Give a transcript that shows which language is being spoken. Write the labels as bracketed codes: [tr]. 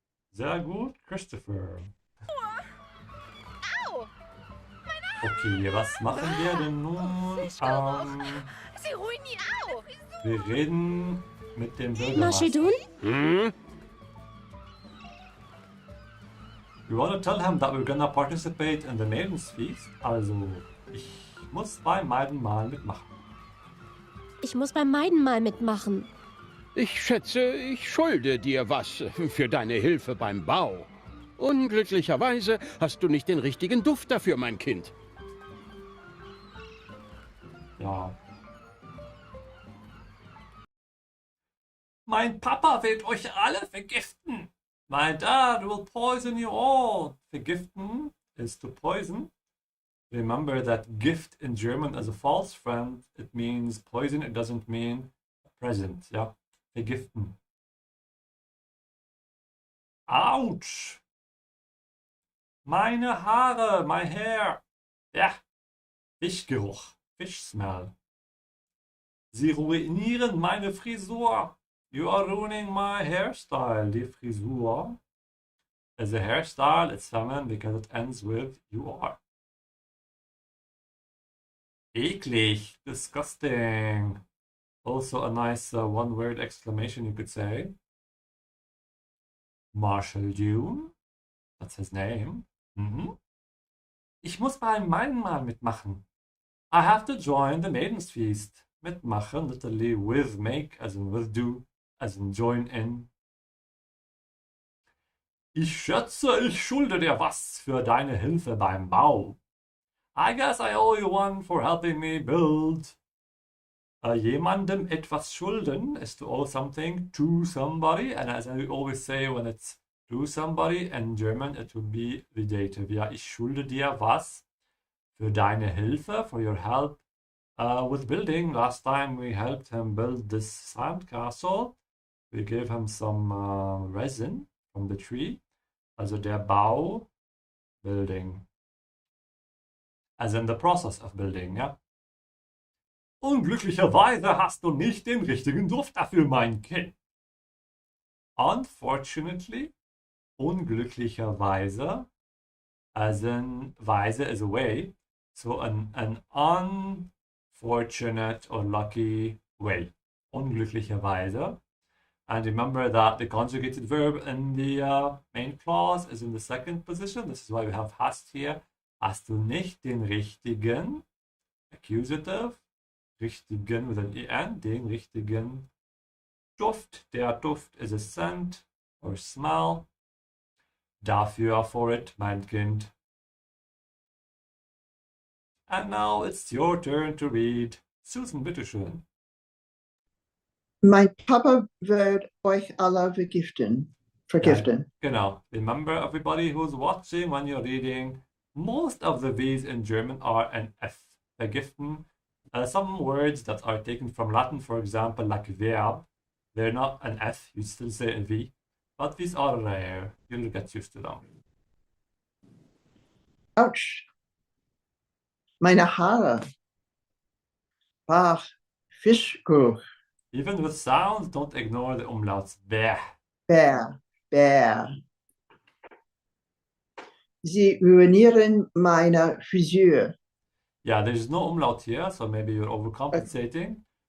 [de] Sehr gut, Christopher. Au! Okay, was machen wir denn nun? Sie ruhen nie auf! Wir reden mit dem Bürgermeister. Maschedon? [en] We want to tell him that we're gonna participate in the Maiden's Feast. [de] Also, ich muss beim Meidenmahl mitmachen. Ich muss beim Meidenmahl mitmachen. Ich schätze, ich schulde dir was für deine Hilfe beim Bau. Unglücklicherweise hast du nicht den richtigen Duft dafür, mein Kind. Ja. Mein Papa wird euch alle vergiften. [en] My dad will poison you all. Vergiften is to poison. Remember that gift in German is a false friend. It means poison. It doesn't mean present. [de] Ja, vergiften. [en] Ouch! [de] Meine Haare, [en] my hair. Ja, Fischgeruch, fish smell. [de] Sie ruinieren meine Frisur. [en] You are ruining my hairstyle. Die Frisur is a hairstyle. It's feminine because it ends with you are. Eklig, disgusting. Also a nice one-word exclamation you could say. Marshall Dune. That's his name. Mhm. [de] Ich muss beim Meidenmahl mitmachen. [en] I have to join the Maiden's Feast. Mitmachen, literally with make, as in with do, as in join in. [de] Ich schätze, ich schulde dir was für deine Hilfe beim Bau. [en] I guess I owe you one for helping me build. [de] Jemandem etwas schulden [en] is to owe something to somebody. And as I always say, when it's to somebody, in German it would be the dative. Ja, [de] ich schulde dir was für deine Hilfe, [en] for your help with building. Last time we helped him build this sandcastle. We gave him some resin from the tree. Also der Bau, building. As in the process of building, ja. [de] Unglücklicherweise hast du nicht den richtigen Duft dafür, mein Kind. [en] Unfortunately, unglücklicherweise, as in weise is a way, so an unfortunate or lucky way. Unglücklicherweise. And remember that the conjugated verb in the main clause is in the second position. This is why we have hast here. Hast du nicht den richtigen, accusative, richtigen with an en, [de] den richtigen Duft. [en] Der Duft is a scent or smell. Dafür, for it, [de] mein Kind. [en] And now it's your turn to read. [de] Susan, bitteschön. Mein Papa wird euch alle vergiften. Ja, genau. [en] Remember, everybody who's watching, when you're reading, most of the V's in German are an F. Vergiften. Some words that are taken from Latin, for example, like verb, they're not an F, you still say a V. But these are rare. You'll get used to them. [de] Ouch. Meine Haare. Ach, Fischgeruch. [en] Even with sounds, don't ignore the umlauts. Bäh. [de] Bär, Bär. Sie ruinieren meine Frisur. [en] Yeah, there's no umlaut here, so maybe you're overcompensating.